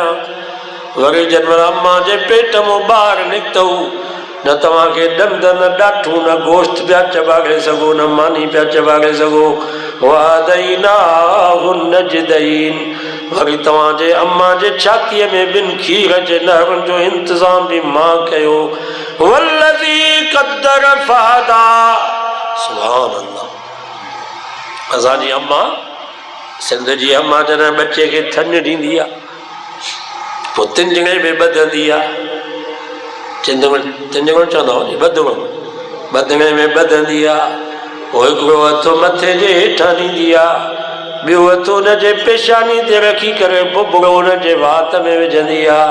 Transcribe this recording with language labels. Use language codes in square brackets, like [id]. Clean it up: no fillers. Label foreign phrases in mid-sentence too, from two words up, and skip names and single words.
[sd] वरी जॾहिं अम्मा जे पेट मां ॿाहिरि निकितऊ, न तव्हांखे ॾंद न ॾाठूं न गोश्त पिया चॿारे सघो, न मानी पिया चॿारे सघो। [ar] وهديناه النجدين, [sd] वरी तव्हांजे अम्मा जे छातीअ में ॿिनि खीर जे नहरनि जो इंतज़ाम बि मां कयो। [ar] والذي قدر فهدى، سبحان الله. [sd] असांजी अम्मा, सिंध जी अम्मा जॾहिं बच्चे खे थञ ॾींदी आहे, पोइ तिंजणे में ॿधंदी आहे, तिंजणो चवंदा हुआ, ॿधणे में ॿधंदी आहे। पोइ हिकिड़ो हथ मथे जे हेठां ॾींदी आहे, ॿियो हथ हुनजे पेशानी ते रखी करे बुबड़ो हुनजे वात में विझंदी आहे।